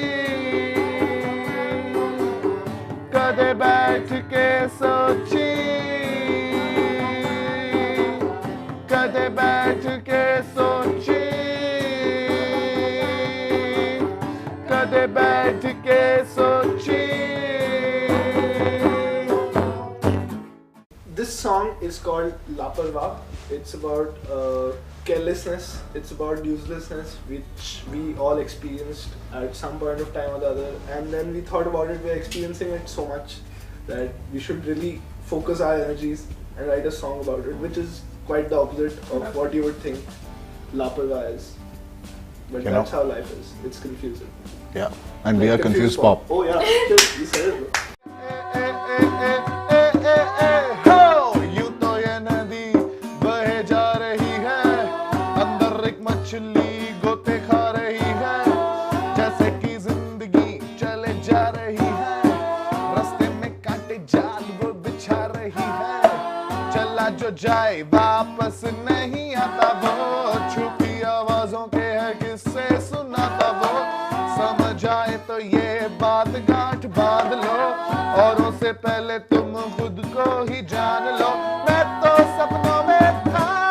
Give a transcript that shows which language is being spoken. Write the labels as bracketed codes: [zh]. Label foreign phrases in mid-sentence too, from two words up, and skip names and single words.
[pa] ਕਦੇ ਬੈਠ ਕੇ ਸੋਚੀ ਕਦੇ ਬੈਠ ਕੇ ਸੋਚੀ ਕਦੇ ਬੈਠ ਕੇ ਸੋਚੀ. [en] This song is called Laparwa. It's about carelessness. It's about uselessness, which we all experienced at some point of time or the other. And then we thought about it. We're experiencing it so much that we should really focus our energies and write a song about it, which is quite the opposite of what you would think Laparwa is. But that's how life is. It's confusing. Yeah, and we are confused pop. Oh yeah, you said it, bro. [hi] यूं तो ये नदी बहे जा रही है अंदर एक मछली गोते खा रही है जैसे कि जिंदगी चले जा रही है रास्ते में कांटे जाल वो बिछा रही है चला जो जाए वापस नहीं आता वो छुपी आवाजों के है किससे सुनाता वो समझ आए तो ये बात गांठ बांध लो और उससे पहले तुम खुद को ही जान लो मैं तो सपनों में था